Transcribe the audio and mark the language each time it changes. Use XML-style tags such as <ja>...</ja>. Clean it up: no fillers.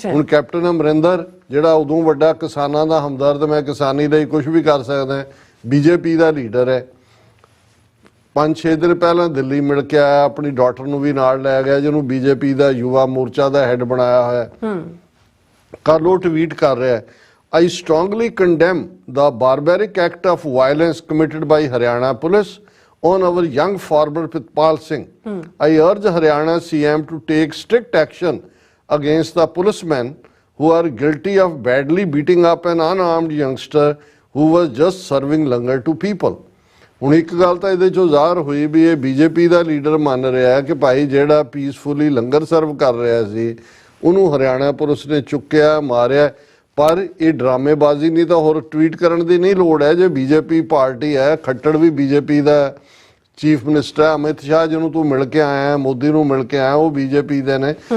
<pa>ਹੁਣ ਕੈਪਟਨ ਅਮਰਿੰਦਰ ਜਿਹੜਾ ਉਦੋਂ ਵੱਡਾ ਕਿਸਾਨਾਂ ਦਾ ਹਮਦਰਦ, ਮੈਂ ਕਿਸਾਨੀ ਲਈ ਕੁਝ ਵੀ ਕਰ ਸਕਦਾ, BJP ਦਾ ਲੀਡਰ ਹੈ, 5-6 ਦਿਨ ਪਹਿਲਾਂ ਦਿੱਲੀ ਮਿਲ ਕੇ ਆਇਆ, ਆਪਣੀ ਡਾਟਰ ਨੂੰ ਵੀ ਨਾਲ ਲੈ ਗਿਆ ਜਿਹਨੂੰ BJP ਦਾ ਯੁਵਾ ਮੋਰਚਾ ਦਾ ਹੈਡ ਬਣਾਇਆ ਹੋਇਆ। ਕੱਲ ਉਹ ਟਵੀਟ ਕਰ ਰਿਹਾ,</pa> <en>I strongly condemn the barbaric act of violence committed by Haryana police on our young farmer Pritpal Singh. I urge Haryana CM to take strict action against the policemen who are guilty of badly beating up an unarmed youngster who was just serving langar to people.</en> <pa>ਹੁਣ ਇੱਕ ਗੱਲ ਤਾਂ ਇਹਦੇ ਚੋਂ ਜ਼ਾਹਰ ਹੋਈ ਵੀ ਇਹ BJP ਦਾ leader ਮੰਨ ਰਿਹਾ ਕਿ ਭਾਈ ਜਿਹੜਾ ਪੀਸਫੁਲੀ ਲੰਗਰ ਸਰਵ ਕਰ ਰਿਹਾ ਸੀ ਉਹਨੂੰ ਹਰਿਆਣਾ ਪੁਲਿਸ ਨੇ ਚੁੱਕਿਆ, ਮਾਰਿਆ। ਪਰ ਇਹ ਡਰਾਮੇਬਾਜ਼ੀ ਨਹੀਂ ਤਾਂ ਹੋਰ ਟਵੀਟ ਕਰਨ ਦੀ ਨਹੀਂ ਲੋੜ ਹੈ। ਜੇ ਬੀਜੇਪੀ ਪਾਰਟੀ ਹੈ, ਖੱਟੜ ਵੀ ਬੀਜੇਪੀ ਦਾ ਚੀਫ ਮਿਨਿਸਟਰ ਹੈ, ਅਮਿਤ ਸ਼ਾਹ ਜਿਹਨੂੰ ਤੂੰ ਮਿਲ ਕੇ ਆਇਆ, ਮੋਦੀ ਨੂੰ ਮਿਲ ਕੇ ਆਇਆ, ਉਹ ਬੀਜੇਪੀ ਦੇ ਨੇ।</pa>